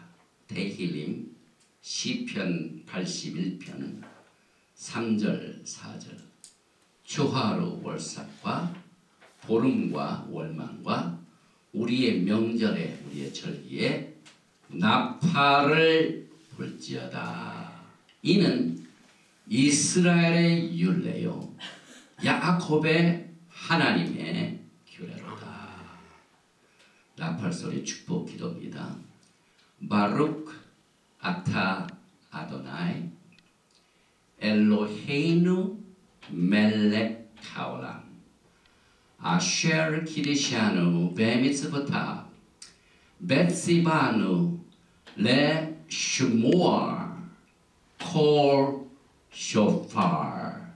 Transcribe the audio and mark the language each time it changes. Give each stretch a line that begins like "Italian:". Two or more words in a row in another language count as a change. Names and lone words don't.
Korean: 테힐림 시편 81편 3절 4절 초하루 월삭과 보름과 월망과 우리의 명절에 우리의 절기에 나팔을 불지어다. 이는 이스라엘의 율례요 야곱의 하나님의 규례로다. 나팔소리 축복 기도입니다.
Hebrew: ברוך אתה אדוני אלוהינו מלך העולם אשר קדשנו במצוותיו וצוונו לשמוע קול שופר.